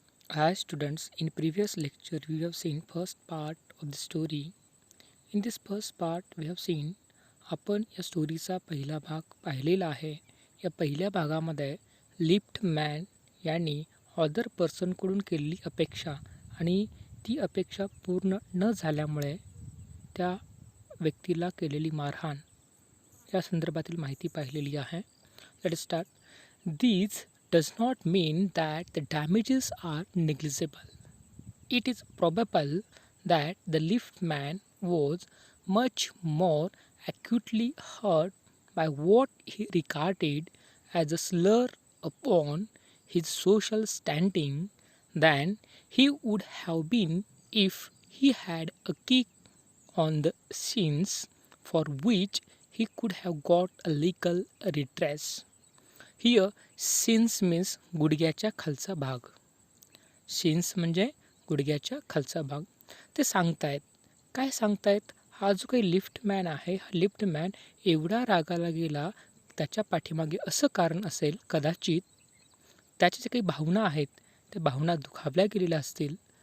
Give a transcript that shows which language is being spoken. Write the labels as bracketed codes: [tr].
[en] Hi students, in previous lecture we have seen first part of the story. In this first part we have seen [mr] आपण या स्टोरीचा पहिला भाग पाहिलेला आहे. या पहिल्या भागामध्ये लिफ्ट मॅन यांनी अदर पर्सनकडून केलेली अपेक्षा आणि ती अपेक्षा पूर्ण न झाल्यामुळे त्या व्यक्तीला केलेली मारहाण या संदर्भातील माहिती पाहिलेली आहे. [en] Let us start. These does not mean that the damages are negligible. It is probable that the liftman was much more acutely hurt by what he regarded as a slur upon his social standing than he would have been if he had a kick on the shins for which he could have got a legal redress. Here shins means [mr] गुडघ्याच्या खालचा भाग. शिन्स म्हणजे गुडघ्याच्या खालचा भाग. ते सांगतायत काय सांगतायत, हा जो काही लिफ्टमॅन आहे, हा लिफ्टमॅन एवढा रागाला गेला, त्याच्या पाठीमागे असं कारण असेल, कदाचित त्याच्या ज्या काही भावना आहेत त्या भावना दुखावल्या गेलेल्या असतील.